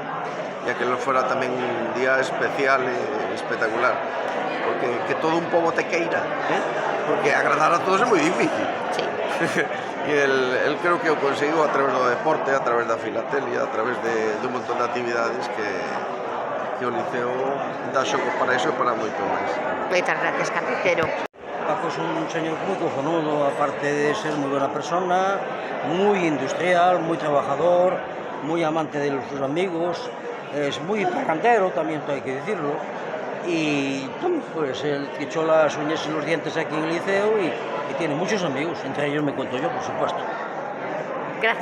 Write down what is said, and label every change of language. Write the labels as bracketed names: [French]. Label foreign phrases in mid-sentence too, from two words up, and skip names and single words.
[Galician] E aquilo fora tamén un día especial e espectacular, porque que todo un pobo te queira, porque agradar a todos é moi difícil. Sí. E [Spanish] el creo [Galician] que o conseguiu a través do deporte, a través da filatelia, a través de un montón de actividades que o Liceo dá xogo para iso e para moito máis. Moitas gracias, Carretero. [Spanish] Paco es un señor muy cojonudo, aparte de ser muy buena persona, muy industrial, muy trabajador, muy amante de sus amigos, es muy parrandero, también hay que decirlo, y pues él que echó las uñas y los dientes aquí en el Liceo y tiene muchos amigos, entre ellos me cuento yo, por supuesto.